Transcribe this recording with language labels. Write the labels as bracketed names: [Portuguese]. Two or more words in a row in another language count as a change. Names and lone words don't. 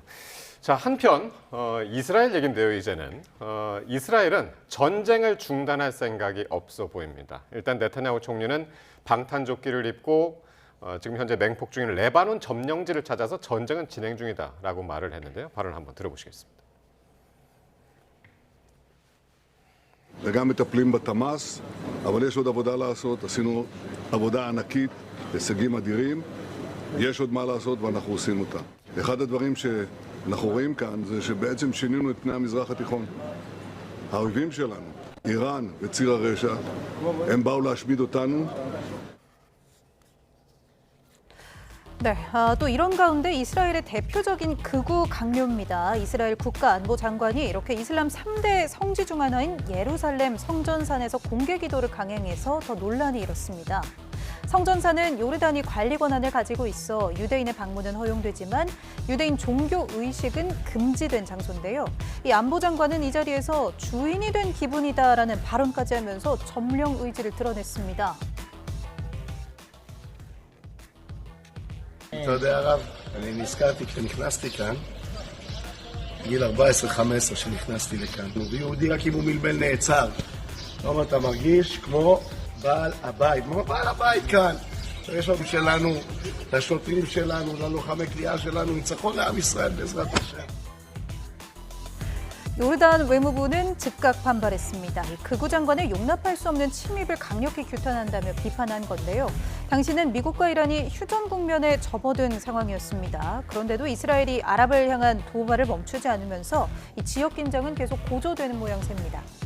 [Korean] 자, 한편 이스라엘 얘긴데요. 이제는 이스라엘은 전쟁을 중단할 생각이 없어 보입니다. 일단 네타냐후 총리는 방탄조끼를 입고 지금 현재 맹폭 중인 레바논 점령지를 찾아서 전쟁은 진행 중이다라고 말을 했는데요. 발언을 한번 들어보시겠습니다. [Hebrew] וגם מטפלים בתמ"ס, אבל יש עוד עבודה לעשות. עשינו עבודה ענקית הישגים אדירים. יש עוד מה לעשות ואנחנו עושים אותם. אחד הדברים שאנחנו רואים כאן זה שבעצם שינינו את פני המזרח התיכון. האויבים שלנו, איראן וציר הרשע, הם באו להשמיד אותנו. [Korean] 네, 또 이런 가운데 이스라엘의 대표적인 극우 강요입니다. 이스라엘 국가안보장관이 이렇게 이슬람 3대 성지 중 하나인 예루살렘 성전산에서 공개 기도를 강행해서 더 논란이 일었습니다. 성전산은 요르단이 관리 권한을 가지고 있어 유대인의 방문은 허용되지만 유대인 종교 의식은 금지된 장소인데요. 이 안보장관은 이 자리에서 주인이 된 기분이다라는 발언까지 하면서 점령 의지를 드러냈습니다. [Hebrew] אתה יודע הרב, אני נזכרתי כשנכנסתי כאן, גיל 14-15 שנכנסתי לכאן. ויהודי רק אם הוא מלבל נעצר. כלומר, אתה מרגיש כמו בעל הבית, כמו בעל הבית כאן. יש לנו שלנו, לשוטרים שלנו, ללוחמי כליאה שלנו, ניצחון לעם ישראל בעזרת השם. [Korean] 요르단 외무부는 즉각 반발했습니다. 이 극우 장관의 용납할 수 없는 침입을 강력히 규탄한다며 비판한 건데요. 당시는 미국과 이란이 휴전 국면에 접어든 상황이었습니다. 그런데도 이스라엘이 아랍을 향한 도발을 멈추지 않으면서 이 지역 긴장은 계속 고조되는 모양새입니다.